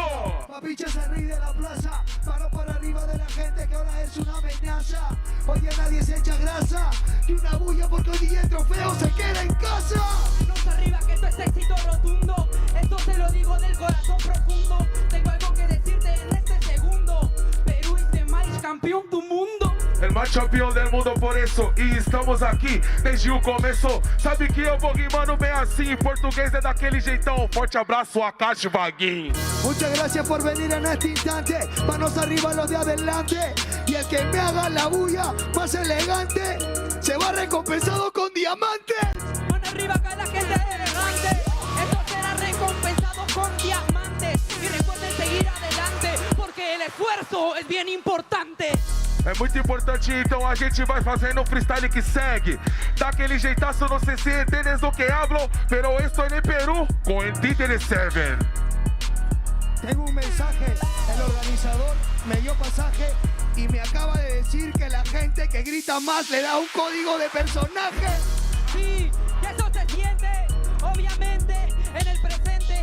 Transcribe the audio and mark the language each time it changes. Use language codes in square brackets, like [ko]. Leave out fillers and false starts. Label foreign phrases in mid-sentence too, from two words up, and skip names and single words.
[es] Papiches se ríe de la plaza. Mano para arriba de la gente que ahora es una amenaza. Hoy día nadie se echa grasa. Que una bulla porque hoy día el trofeo se queda en casa. Manos arriba que esto es éxito rotundo. Esto te lo digo del corazón profundo. Tengo algo que decirte en este segundo. Perú es el [pt] mais campeão do mundo. [es] El más campeão del mundo por eso. [pt] E estamos aqui desde o começo. Sabe que eu vou rimando bem assim. Português é daquele jeitão. Forte abraço, Akashi Vaguinho. [es] Muchas gracias por venir en este instante. Manos arriba los de adelante. Y el que me haga la bulla más elegante se va recompensado con diamantes. Mano arriba acá la gente elegante. Esto será recompensado con diamantes. Y recuerden seguir adelante porque el esfuerzo es bien importante. [pt] É muito importante, então a gente vai fazendo o freestyle que segue. Daquele jeitaço, não sei se [es] entiendes lo que hablo, pero estoy en Perú con ENTITY7. Tengo un mensaje, el organizador me dio pasaje y me acaba de decir que la gente que grita más le da un código de personaje. Sí, y eso se siente, obviamente, en el presente.